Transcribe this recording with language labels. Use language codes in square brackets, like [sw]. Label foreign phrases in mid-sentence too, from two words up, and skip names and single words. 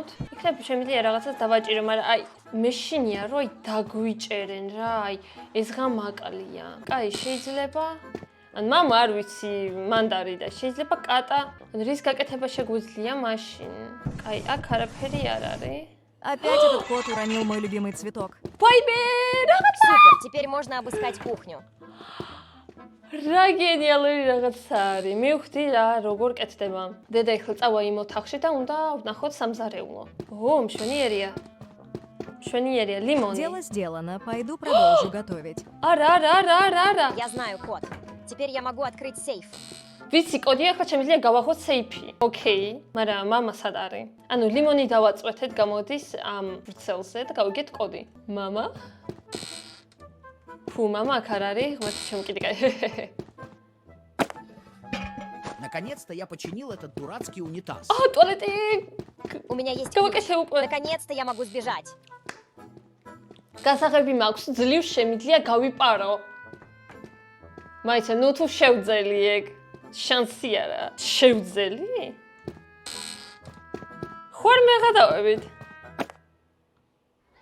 [ka] იქნებ შემიძლია რაღაცას დავაჭირო, მაგრამ აი, მეშინია რომ აი დაგვიჭერენ რა, აი, ეს ღამაკლია. კაი, შეიძლება ან მამა არ ვიცი, მანდარი და შეიძლება კატა. ან რის გაკეთება შეგვიძლია მაშინ? კაი, აქ არაფერი არ არის. [ru] Опять этот кот уронил мой любимый цветок. [ka] ვაიმე, რაღაცა [ru] Супер, теперь можно обыскать кухню. [ka] რა გენიალური რაღაცა არის. მივხვდი რა, როგორ კეთდება. დედა ეხლა წავა იმ ოთახში და უნდა ვნახოთ სამზარეულო. მშვენიერია. მშვენიერია, ლიმონი. [ru] Дело сделано. Пойду продолжу готовить. [ka] არა. [ru] Я знаю код. Теперь я могу открыть сейф. [ka] ვიცი, კოდი ახლა შემიძლია გავახოთ სეიფი. ოკეი, მაგრამ მამა სად არის? ანუ ლიმონი დავაწყვეთეთ, გამოდის ამ ვრცელზე და გავიგეთ კოდი. მამა? ფუ, მამა აქ არ არის, ღმერთი ჩემკიდი კაი. [ru] Наконец-то я починил этот дурацкий унитаз. [ka] ტუალეტი. [ru] У меня есть [ka] გავაკეთე [ru] ключ. [ka] უკვე. [ru] Наконец-то я могу сбежать. [ka] გასაღები მაქვს, ძლივ შემიძლია გავიპარო. მაიცა, ნუ თუ შევძელი ეგ. შანსი არა. შევძელი? ხوار მეღადავებით.